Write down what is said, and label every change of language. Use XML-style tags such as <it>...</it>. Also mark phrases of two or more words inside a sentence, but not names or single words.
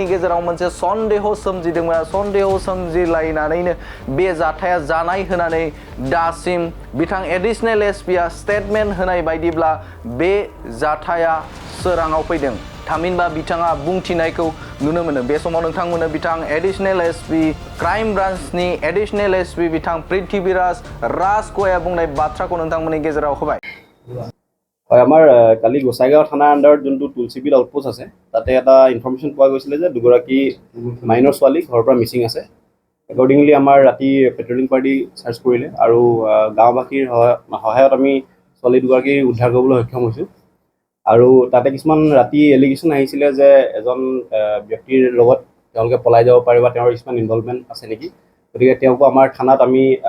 <brx>गेजेराव मोनसे सन्देह सोमजिदोंमोन सन्देह सोमजिलायनानैनो बे जाथाया जानाय होनानै दासिम बिथां</brx> <en>additional SP statement</en> <brx>होनाय बायदिब्ला बे जाथाया सोराङाव फैदों थामहिनबा बिथाङा बुंथिनायखौ नुनो मोनो बे समाव नोंथांमोननो बिथां</brx> <en>additional SP crime branch additional SP</en> <brx>बिथां पृथ्वीराज राजक'या बुंनाय बाथ्राखौ नोंथांमोननि गेजेराव होबाय</brx> <as>হয় আমাৰ কালি গোসাইগাঁও থানাৰ আণ্ডাৰত যোনটো তুলসীবিল আউটপোষ্ট আছে তাতে এটা ইনফৰমেশ্যন পোৱা গৈছিলে যে দুগৰাকী মাইনৰ ছোৱালী ঘৰৰ পৰা মিচিং আছে একৰ্ডিংলি আমাৰ ৰাতি</as> <en>patrolling party</en> <as>চাৰ্চ কৰিলে আৰু গাঁওবাসীৰ সহায়ত আমি ছোৱালী দুগৰাকী উদ্ধাৰ কৰিবলৈ সক্ষম হৈছোঁ আৰু তাতে কিছুমান ৰাতি এলিগেশ্যন আহিছিলে যে এজন ব্যক্তিৰ লগত তেওঁলোকে পলাই যাব পাৰে বা তেওঁৰ কিছুমান ইনভলভমেণ্ট আছে নেকি গতিকে তেওঁকো আমাৰ থানাত আমি</as>